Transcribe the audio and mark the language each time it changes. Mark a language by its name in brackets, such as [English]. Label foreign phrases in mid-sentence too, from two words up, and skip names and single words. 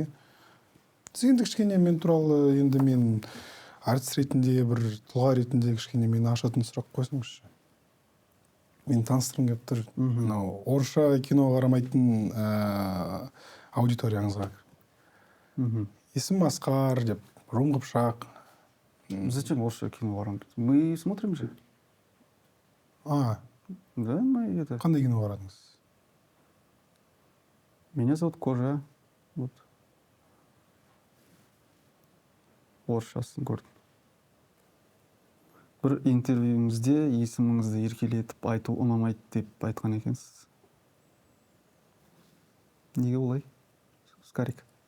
[Kazakh] Сіз енді кішкене мен туралы, енді мен артист ретінде, бір тұлға ретінде кішкене мені ашатын сұрақ қойсаңызшы. Мен таныстырғым келіп тұр. Мынау орысша кино қарамайтын аудиторияңызға. Есім Асқар деп, Ром Қыпшақ. Зачем орысша кино қарамайды? [Russian] Мы смотрим же. Да, мы это... [Kazakh] Қандай кино қарадыңыз? [Russian] Меня зовут Кожа. Вот. [Kazakh] Орысшасын көрдім. Бір интервьюіңізде есіміңізді еркелетіп айту ұнамайды деп айтқан екенсіз. Неге олай? Скарик.